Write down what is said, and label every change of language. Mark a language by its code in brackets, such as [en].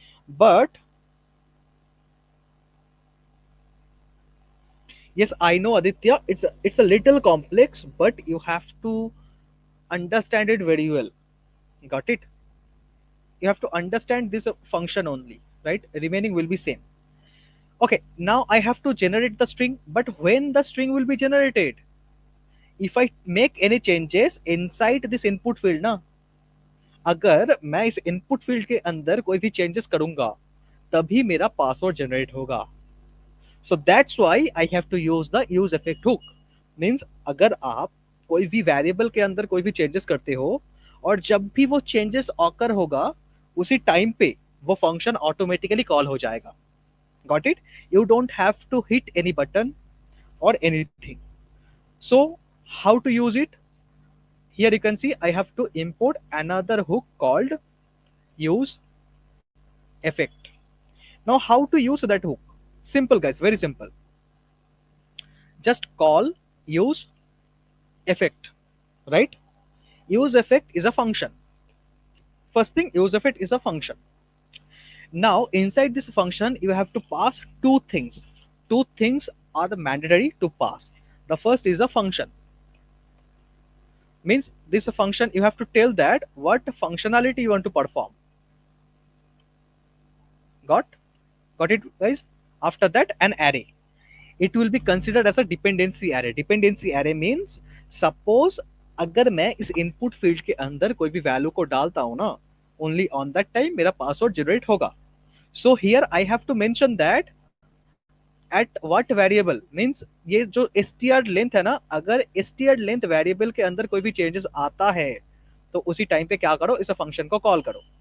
[en] But yes, I know, Aditya, it's a little complex, but you have to understand it very well. Got it? You have to understand this function only, right? Remaining will be same. Okay, now I have to generate the string, but when the string will be generated? If I make any changes inside this input field [hi] ना, अगर मैं इस input field के अंदर कोई भी changes करूंगा, तभी मेरा पासवर्ड जनरेट होगा. [en] So that's why I have to use the use effect hook. [hi] Means अगर आप कोई भी वेरिएबल के अंदर कोई भी चेंजेस करते हो, और जब भी वो चेंजेस ऑकर होगा, उसी टाइम पे वो फंक्शन ऑटोमेटिकली कॉल हो जाएगा. [en] Got it? You don't have to hit any button or anything. So how to use it? Here you can see I have to import another hook called use effect. Now how to use that hook? Simple, guys, very simple. Just call use effect, right? Use effect is a function. First thing, use effect is a function. Now inside this function you have to pass two things. Two things are the mandatory to pass. The first is a function. Means this function you have to tell that what functionality you want to perform. Got got it guys? After that, an array, it will be considered as a dependency array. Dependency array means suppose [hi] अगर मैं इस input field के अंदर कोई भी value को डालता हूं ना, [en] only on that time [hi] मेरा पासवर्ड जनरेट होगा. [en] So here I have to mention that at what variable. [hi] Means ये जो str लेंथ है ना, अगर str लेंथ वेरिएबल के अंदर कोई भी चेंजेस आता है तो उसी टाइम पे क्या करो, इस फंक्शन को कॉल करो.